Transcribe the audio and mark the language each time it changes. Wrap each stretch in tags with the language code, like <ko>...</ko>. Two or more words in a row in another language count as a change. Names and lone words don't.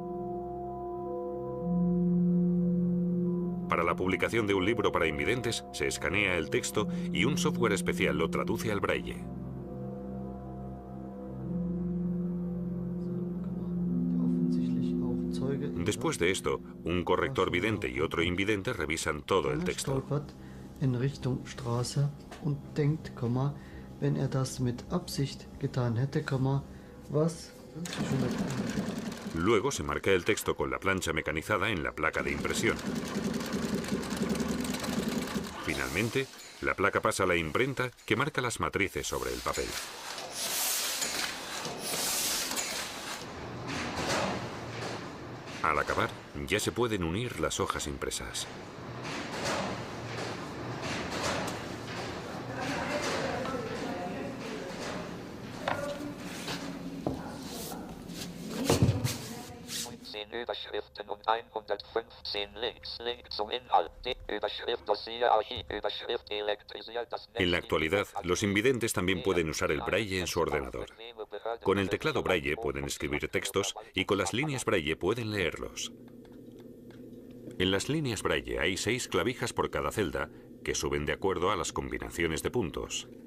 <es>Para la publicación de un libro para invidentes, se escanea el texto y un software especial lo traduce al braille. Después de esto, un corrector vidente y otro invidente revisan todo el texto.</es> <de>Wenn das mit Absicht getan hätte, was?</de> <es>Luego se marca el texto con la plancha mecanizada en la placa de impresión. Finalmente, la placa pasa a la imprenta que marca las matrices sobre el papel. Al acabar, ya se pueden unir las hojas impresas.</es> <de>Überschriften und 115 Links. Link zum Inhalt. Die Überschrift Dossier Archiv. Überschrift elektrisiert das Netz.</de> <es>En la actualidad, los invidentes también pueden usar el braille en su ordenador. Con el teclado braille pueden escribir textos y con las líneas braille pueden leerlos. En las líneas braille hay 6 clavijas por cada celda que suben de acuerdo a las combinaciones de puntos.</es>